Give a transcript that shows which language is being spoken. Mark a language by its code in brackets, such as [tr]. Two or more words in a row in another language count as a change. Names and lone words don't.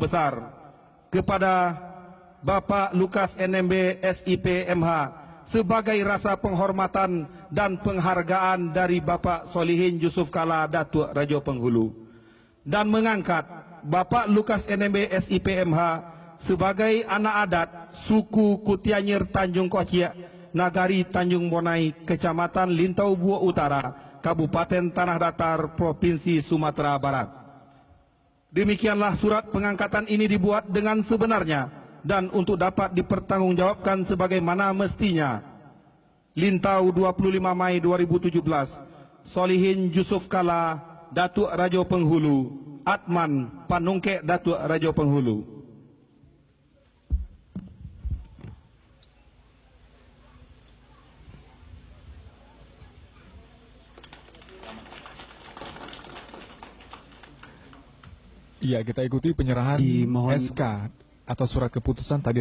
[id] Besar kepada Bapak Lukas NMB SIPMH sebagai rasa penghormatan dan penghargaan dari Bapak Solihin Yusuf Kala Datuk Rajo Penghulu, dan mengangkat Bapak Lukas NMB SIPMH sebagai anak adat suku Kutianyir Tanjung Kocek, Nagari Tanjung Bonai, Kecamatan Lintau Bua Utara, Kabupaten Tanah Datar, Provinsi Sumatera Barat. Demikianlah surat pengangkatan ini dibuat dengan sebenarnya dan untuk dapat dipertanggungjawabkan sebagaimana mestinya. Lintau 25 Mei 2017, Solihin Yusuf Kala Datuk Rajo Penghulu, Atman Panungke Datuk Rajo Penghulu. Ya, kita ikuti penyerahan SK atau surat keputusan tadi